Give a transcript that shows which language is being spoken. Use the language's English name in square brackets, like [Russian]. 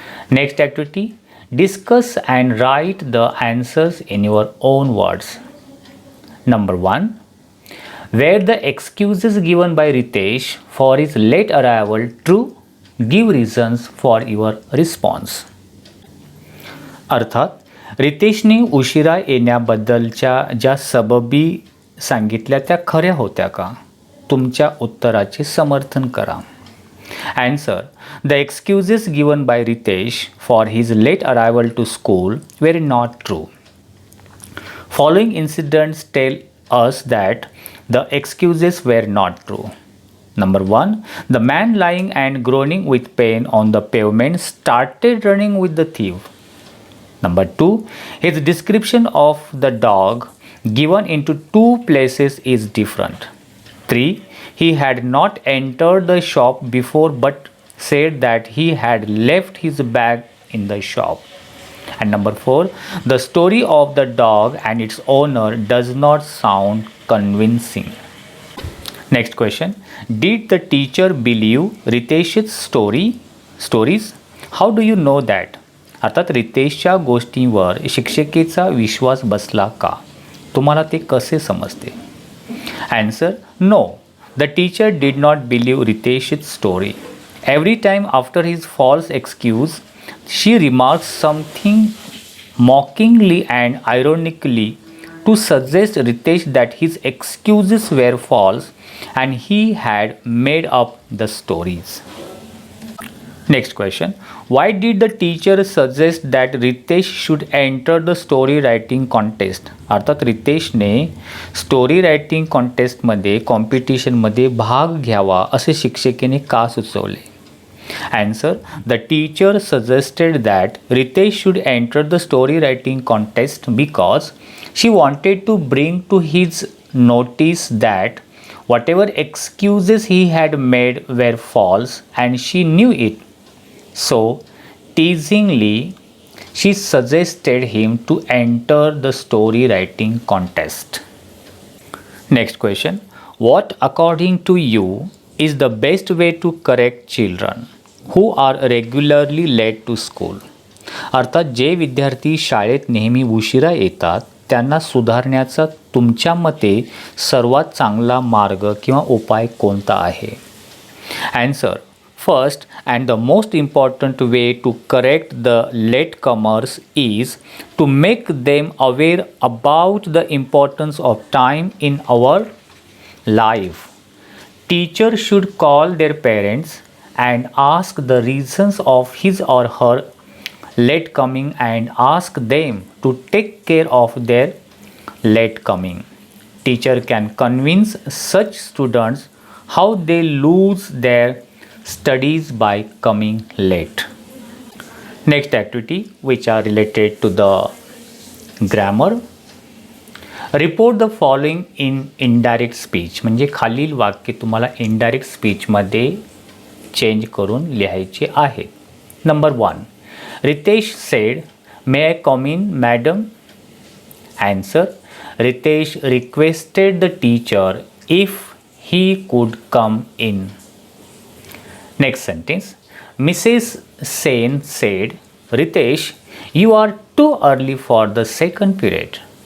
[English] Next activity, discuss and write the answers in your own words. Number 1, were the excuses given by Ritesh for his late arrival true? Give reasons for your response. [Marathi] अर्थात रितेशने उशिरा येण्याबद्दलच्या ज्या सबबी सांगितल्या त्या खऱ्या होत्या का? तुमच्या उत्तराचे समर्थन करा. [English] Answer, the excuses given by Ritesh for his late arrival to school were not true. Following incidents tell us that the excuses were not true. Number 1, the man lying and groaning with pain on the pavement started running with the thief. Number 2, his description of the dog given into two places is different. 3, he had not entered the shop before but said that he had left his bag in the shop. And number 4, the story of the dog and its owner does not sound convincing. Next question, did the teacher believe Ritesh's stories? How do you know that? [Marathi] अर्थात रितेशच्या गोष्टींवर शिक्षिकेचा विश्वास बसला का? तुम्हाला ते कसे समजते? Answer, no. [English] The teacher did not believe Ritesh's story. Every time after his false excuse, she remarks something mockingly and ironically to suggest Ritesh that his excuses were false and he had made up the stories. Next question, why did the teacher suggest that Ritesh should enter the story writing contest? [Marathi] अर्थात रितेशने story writing कॉन्टेस्टमध्ये कॉम्पिटिशनमध्ये भाग घ्यावा असे शिक्षिकेने का सुचवले? [English] Answer, the teacher suggested that Ritesh should enter the story writing contest because she wanted to bring to his notice that whatever excuses he had made were false and she knew it. So, teasingly, she suggested him to enter the story writing contest. Next question, what according to you is the best way to correct children who are regularly late to school? [Marathi] अर्थात जे विद्यार्थी शाळेत नेहमी उशिरा येतात त्यांना सुधारण्याचा तुमच्या मते सर्वात चांगला मार्ग किंवा उपाय कोणता आहे? [English] Answer, first and the most important way to correct the latecomers is to make them aware about the importance of time in our life. Teacher should call their parents and ask the reasons of his or her late coming and ask them to take care of their late coming. Teacher can convince such students how they lose their studies by coming late. Next activity which are related to the grammar. Report the following in indirect speech. [Marathi] म्हणजे खालील वाक्य तुम्हाला indirect स्पीचमध्ये change करून लिहायचे आहे. [English] Number 1, Ritesh said, may I come in, madam? Answer, Ritesh requested the teacher if he could come in. Next sentence, Mrs. Sen said, Ritesh, you are too early for the second period.